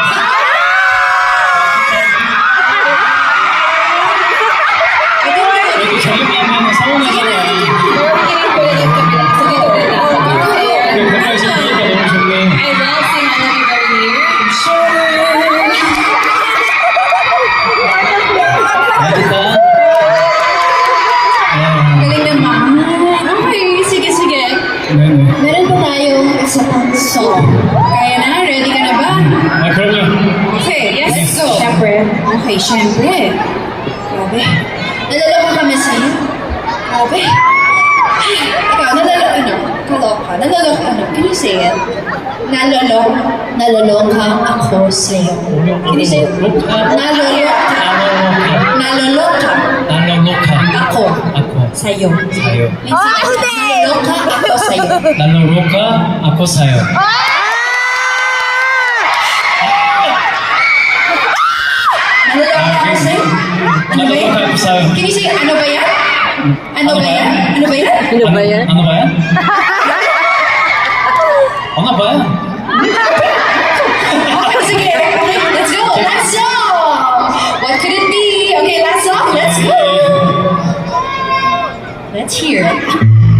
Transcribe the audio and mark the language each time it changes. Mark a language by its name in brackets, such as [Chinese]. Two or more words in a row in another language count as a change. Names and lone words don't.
[Korean] 이렇게 저기 가면 서운하잖아. 그 가까이 있으니까 너무 좋네. 맛있다. [Filipino] Galing naman. Okay, sige. [Korean] 네네. [Filipino] Meron pa tayong isa pang song. Kaya na? Ready ka na ba? [Korean] 아 그럼요. [English] Okay, yes, let's go. Okay, syempre. [Filipino] Grabe. Nalaloka kami sa'yo. Grabe. Ay, ikaw, kaloka. [English] Can you say it? [Filipino] Naloloka ako sa'yo. [English] Can you say it? [Filipino] Naloloka ako sa'yo. 사요. Naloloka ako sa'yo. Naloloka ako sa'yo. Naloloka ako sa'yo. Ano ba yan? Naloloka ako sa'yo. [English] Can you say, [Filipino] ano ba yan? Ano ba yan? Ano ba yan? Ano ba yan? [English] Okay, sige. Okay, let's go. Last song. What could it be? Okay, last song. Let's go. Let's hear it.